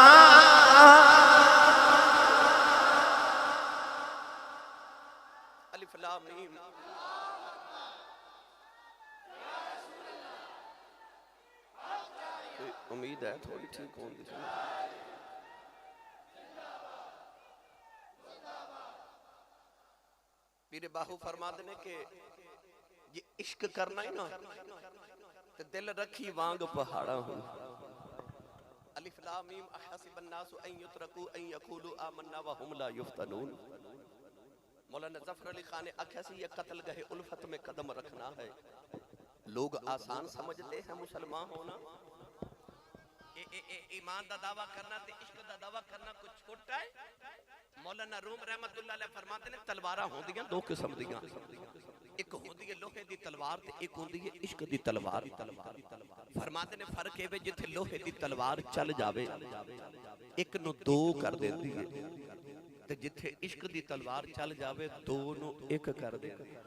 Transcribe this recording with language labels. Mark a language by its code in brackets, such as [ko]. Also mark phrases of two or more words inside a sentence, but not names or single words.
[ar] ألف لام ميم [ur] امید ہے تھوڑی ٹھیک ہوگی [pa] پیرے باہو فرماتے نے کہ یہ عشق کرنا ہی نا تے دل رکھی وانگ پہاڑا ہوں [ar] ألف لام ميم أحسب الناس أن يتركوا أن يقولوا آمنا و هم لا يفتنون [pa] مولانا ظفر علی خان نے آکھیا سی یہ [ur] قتل گہے الفت میں قدم رکھنا ہے لوگ آسان سمجھتے ہیں مسلمان ہونا [pa] ایمان دا دعویٰ کرنا تے عشق دا دعویٰ کرنا کچھ چھوٹا ہے مولانا روم [ar] رحمۃ اللہ علیہ [pa] فرماتے نے تلواراں ہوندیاں دو قسم دیاں اک ہوندی ہے لوہے دی تلوار تے اک ہوندی ہے عشق دی تلوار فرماتے نے فرق ہے جتھے لوہے دی تلوار چل جاوے اک نوں دو کر دیندی ہے تے جتھے عشق دی تلوار چل جاوے دو نوں اک کر دیندی है ते जिथे इश्क दी तलवार चल जावे दो नु एक कर देंदी